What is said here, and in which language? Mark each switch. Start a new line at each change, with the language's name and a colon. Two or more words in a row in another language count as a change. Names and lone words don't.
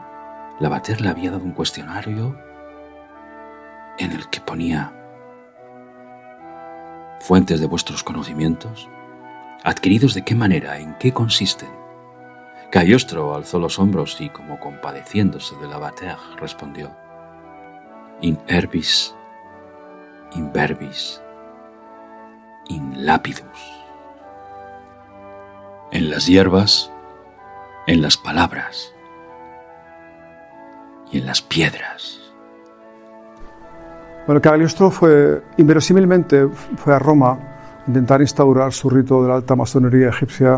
Spanish: Lavater le había dado un cuestionario en el que ponía: fuentes de vuestros conocimientos, adquiridos de qué manera, en qué consisten. Cagliostro alzó los hombros y, como compadeciéndose de Lavater, respondió:
Latin: in herbis, in verbis, in lapidus.
Spanish: En las hierbas, en las palabras y en las piedras. Bueno, Cagliostro inverosímilmente fue a Roma a intentar instaurar su rito de la alta masonería egipcia.